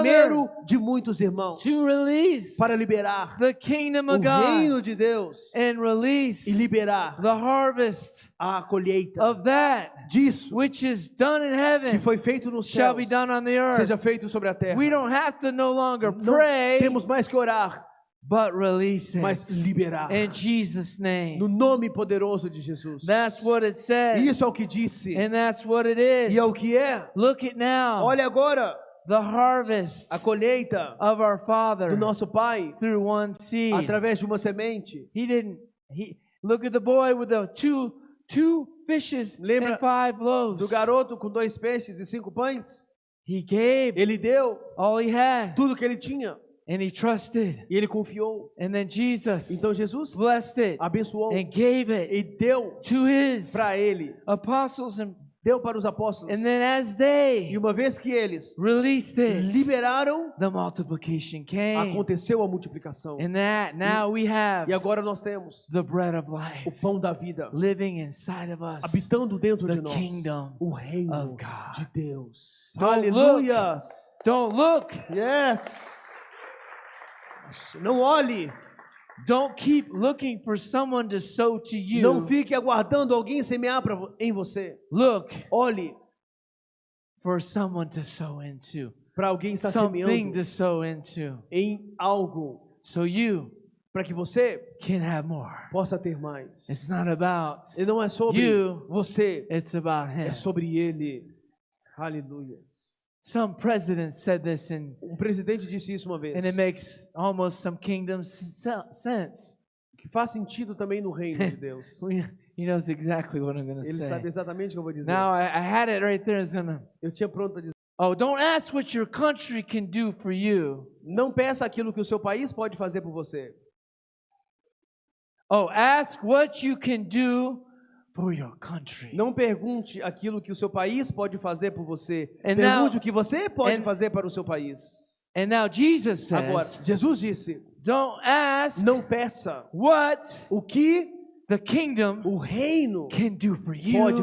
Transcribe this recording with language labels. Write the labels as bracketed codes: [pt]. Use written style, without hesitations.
[pt] primeiro de muitos irmãos [en] to release [pt] para liberar [en] the kingdom [pt] o [en] of God [pt] reino de Deus [en] and release [pt] e liberar [en] the harvest [pt] a colheita [en] of that [pt] disso [en] which is done in [pt] que [en] heaven [pt] foi feito nos [en] shall [pt] céus, [en] be done on the earth. [pt] seja feito sobre a terra. [en] We don't have to no longer [pt] Não [en] pray, [pt] temos mais que orar, [en] but release [pt] mas [en] it [pt] liberar. [en] in Jesus' name. [pt] No nome poderoso de Jesus. [en] That's what it says, [pt] Isso é o que disse. [en] and that's what it is. [pt] E é o que é. [en] Look at now [pt] Olha agora [en] the harvest [pt] a colheita [en] of our Father [pt] do nosso Pai [en] through one seed. [pt] através de uma semente. [en] He look at the boy with the two fishes [pt] Lembra [en] and 5 loaves. [pt] Do garoto com 2 peixes e 5 pães. [en] He gave [pt] Ele deu [en] all he had, [pt] tudo que ele tinha [en] and he trusted. [pt] e ele confiou. [en] And then Jesus [pt] Então Jesus [en] blessed it [pt] abençoou [en] and gave it [pt] e deu [en] to his [pt] para ele, [en] apostles, and [pt] deu para os apóstolos. [en] then as they [pt] E uma vez que eles [en] released it, [pt] liberaram, [en] the multiplication came. [pt] aconteceu a multiplicação. [en] And that now we have [pt] E agora nós temos [en] the bread of [pt] o [en] life [pt] pão da vida [en] living inside of us. [pt] habitando dentro de [en] the [pt] nós. [en] kingdom [pt] O reino [en] of God. [pt] de Deus. [en] Don't [pt] Aleluias. [en] Don't look Yes. [pt] Não olhe, [en] Don't keep looking for someone to sow to [pt] não [en] you. [pt] fique aguardando alguém semear em você. [en] Look [pt] Olhe [en] for someone to sow into. [pt] para alguém estar [en] Something [pt] semeando [en] to sow into. [pt] em algo [en] So you [pt] para que você [en] can have more. [pt] possa ter mais. [en] It's not about [pt] E não é sobre [en] you, [pt] você, [en] it's about him. [pt] é sobre ele. Aleluia. [en] Some president said this [pt] Um presidente disse isso uma vez. [en] and it makes almost some kingdom sense. [pt] Que faz sentido também no reino de Deus. [en] He knows exactly what I'm going to [pt] Ele [en] say. [pt] sabe exatamente o que eu vou dizer. [en] Now I had it right there. It's gonna, [pt] Eu tinha pronto para dizer. [en] oh, don't ask what your country can do for you. [pt] Não peça aquilo que o seu país pode fazer por você. [en] Oh, ask what you can do for your country. [pt] Não pergunte aquilo que o seu país pode fazer por você. [en] And [pt] Pergunte [en] now- [pt] o que você pode [en] and- [pt] fazer para o seu país. [en] And now Jesus [pt] Agora, [en] says, [pt] Jesus disse: [en] don't ask [pt] não peça [en] what [pt] o que [en] the kingdom [pt] o reino [en] can do for [pt] pode